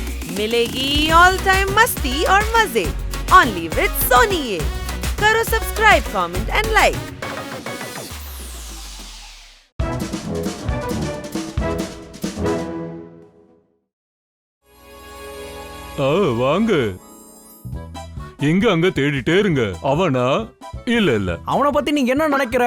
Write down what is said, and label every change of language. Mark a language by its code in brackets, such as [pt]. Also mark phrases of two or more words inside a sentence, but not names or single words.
[hi] मिलेगी [en] all time [hi] मस्ती और मजे [en] only with [hi] सोनी ये। [en] करो subscribe, comment and like. [ta] வாங்க. எங்க அங்க தேடிட்டே இருங்க. அவனா? இல்ல அவனை பத்தி நீங்க என்ன நினைக்கிற?